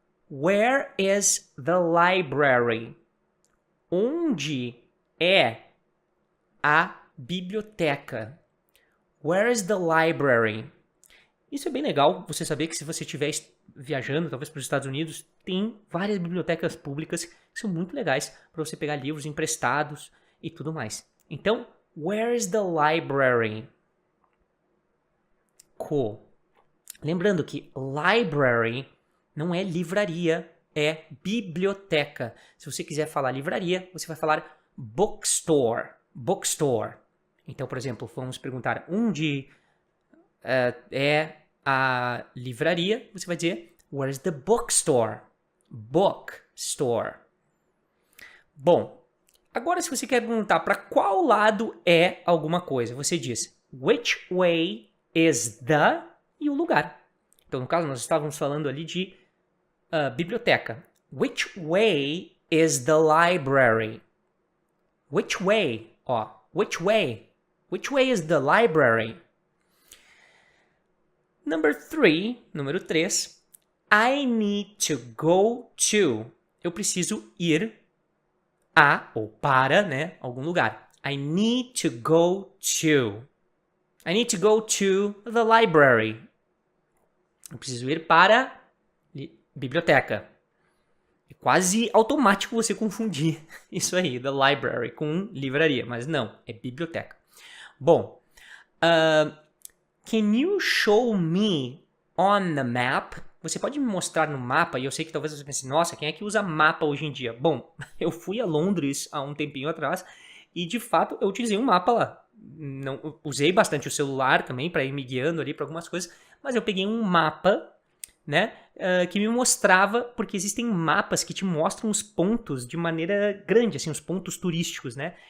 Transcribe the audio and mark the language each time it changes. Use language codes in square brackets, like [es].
[en] Where is the library? [pt] Onde é a biblioteca? [en] Where is the library? [pt] Isso é bem legal, você saber que se você estiver viajando, talvez para os Estados Unidos, tem várias bibliotecas públicas que são muito legais para você pegar livros emprestados e tudo mais. Então, [en] where is the library? Cool. [pt] Lembrando que library não é livraria, é biblioteca. Se você quiser falar livraria, você vai falar bookstore. Bookstore. Então, por exemplo, vamos perguntar onde é a livraria. Você vai dizer, [en] where's the bookstore? Bookstore. [pt] Bom, agora se você quer perguntar para qual lado é alguma coisa, você diz, [en] which way is the... [pt] e o lugar. Então, no caso, nós estávamos falando ali de biblioteca. [en] Which way is the library? Which way? Ó, which way? Which way is the library? [pt] Número 3. [en] I need to go to. [pt] Eu preciso ir a, ou para, né, algum lugar. [en] I need to go to. I need to go to the library. [pt] Eu preciso ir para biblioteca. É quase automático você confundir isso aí, the library, com livraria, mas não, é biblioteca. [en] Bom, can you show me on the map? [pt] Você pode me mostrar no mapa, e eu sei que talvez você pense, nossa, quem é que usa mapa hoje em dia? Bom, eu fui a Londres há um tempinho atrás, e de fato eu utilizei um mapa lá. Não, usei bastante o celular também para ir me guiando ali para algumas coisas, mas eu peguei um mapa, né, que me mostrava, porque existem mapas que te mostram os pontos de maneira grande, assim, os pontos turísticos, né?